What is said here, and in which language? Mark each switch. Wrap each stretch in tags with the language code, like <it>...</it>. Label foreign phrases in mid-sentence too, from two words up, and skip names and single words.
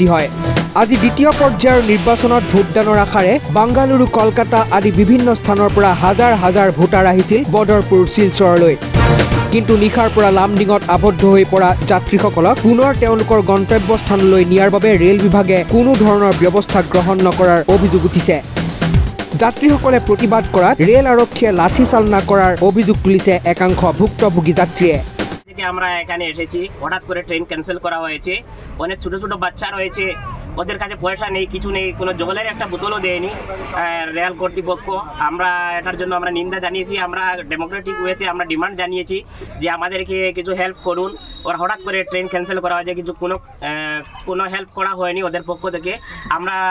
<as>হয় আজি দ্বিতীয় পৰ্যায়ৰ নিৰ্বাচনত ভোটদানৰ আশাৰে বাংগালুৰু কলকাতা আদি বিভিন্ন স্থানৰ পৰা হাজাৰ হাজাৰ ভোটাৰ আহিছিল বদৰপুৰ শিলচৰলৈ কিন্তু নিশাৰ পৰা লামডিঙত আবদ্ধ হৈ পৰা যাত্ৰীসকলক পুনৰ তেওঁলোকৰ গন্তব্যস্থানলৈ নিয়াৰ বাবে ৰেল বিভাগে কোনো ধৰণৰ ব্যৱস্থা গ্ৰহণ নকৰাৰ অভিযোগ উঠিছে যাত্ৰীসকলে প্ৰতিবাদ কৰাত ৰেল আৰক্ষীয়ে লাঠি চালনা কৰাৰ অভিযোগ তুলিছে একাংশ ভুক্তভোগী যাত্ৰীয়ে</as> <bn>আমরা এখানে এসেছি হঠাৎ করে</bn> <en>train cancel</en> <bn>করা হয়েছে অনেক ছোট ছোট বাচ্চা রয়েছে ওদের কাছে পয়সা নেই কিছু নেই কোনো জলের একটা বোতলও দেয়নি রেল কর্তৃপক্ষ আমরা এটার জন্য আমরা নিন্দা জানিয়েছি আমরা</bn> <en>democratic way-te</en> <bn>আমরা ডিমান্ড জানিয়েছি যে আমাদেরকে কিছু হেল্প করুন ওরা হঠাৎ করে</bn> <en>train cancel</en> <bn>করা হয়েছে কিন্তু কোনো হেল্প করা হয়নি ওদের পক্ষ থেকে আমরা</bn>